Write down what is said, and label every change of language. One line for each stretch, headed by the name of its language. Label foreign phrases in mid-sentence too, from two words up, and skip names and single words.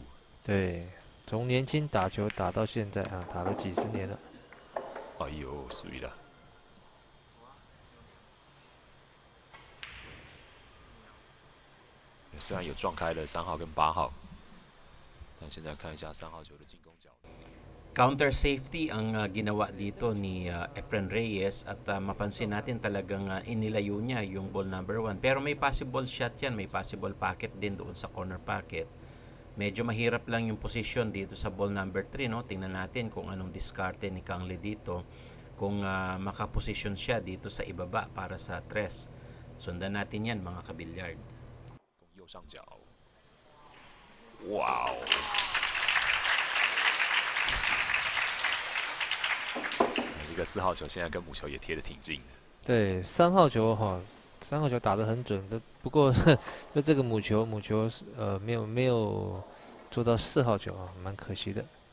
Chinese: 对，从年轻打球打到现在打了几十年了。哎呦，水了！虽然有撞开了3号跟8号，但现在看一下3号球的进攻角度。
English: Counter safety
Filipino: ang ginawa dito ni Efren Reyes at mapansin natin talagang inilayo niya yung
English: ball number 1.
Filipino: Pero may
English: possible shot
Filipino: yan, may
English: possible pocket
Filipino: din doon sa
English: corner pocket.
Filipino: Medyo mahirap lang yung position dito sa
English: ball number 3,
Filipino: no? Tingnan natin kung anong diskarte ni Kang Lee dito. Kung makaposition siya dito sa ibaba para sa 3. Sundan natin yan mga kabilyard.
Chinese: 右上角，哇哦！这个4号球现在跟母球也贴得挺近的。对，3号球3号球打得很准的，不过就这个母球没有做到4号球蛮可惜的。